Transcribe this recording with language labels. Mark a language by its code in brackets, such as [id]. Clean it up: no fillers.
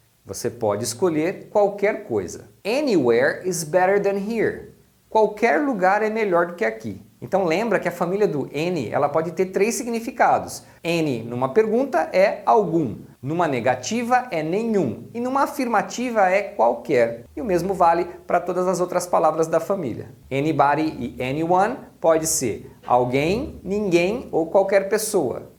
[pt] Você pode escolher qualquer coisa. [en] Anywhere is better than here. [pt] Qualquer lugar é melhor do que aqui. Então lembra que a família do any, ela pode ter três significados. Any numa pergunta é algum, numa negativa é nenhum e numa afirmativa é qualquer. E o mesmo vale para todas as outras palavras da família. Anybody e anyone pode ser alguém, ninguém ou qualquer pessoa.